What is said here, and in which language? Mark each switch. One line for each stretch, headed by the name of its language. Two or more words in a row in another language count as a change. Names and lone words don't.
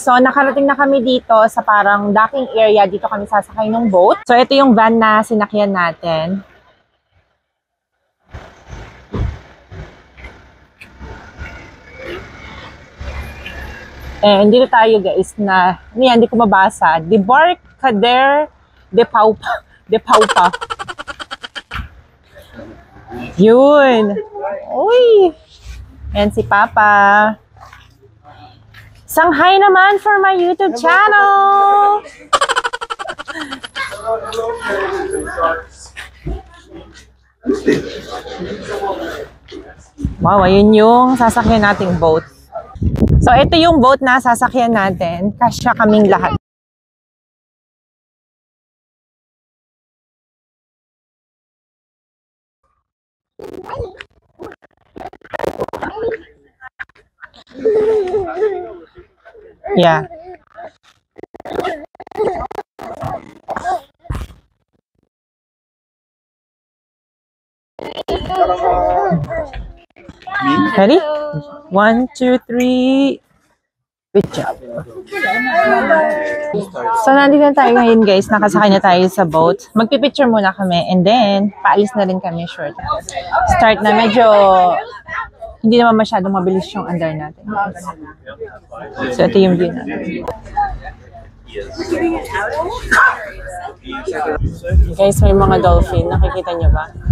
Filipino: So, nakarating na kami dito sa parang docking area. Dito kami sasakay ng boat. So, ito yung van na sinakyan natin. Dito tayo guys na, hindi ko mabasa.
French: Debarcadère de Paupa. De Paupa.
Filipino: Yun. Uy. Ayan si Papa.
English: Shanghai naman for my YouTube channel.
Filipino: Wow, ayun yung sasakyan nating boat. So, ito yung boat na sasakyan natin. Kasya kaming lahat.
English: Yeah. Ready? 1, 2, 3. Good job.
Filipino: So, nandito na tayo ngayon guys. Nakasakay na tayo sa boat. Magpipicture muna kami
English: and then,
Filipino: paalis na rin kami short. Start na medyo, hindi naman masyadong mabilis yung andar natin. So, ito yung view natin. Guys, may mga dolphin. Nakikita nyo ba?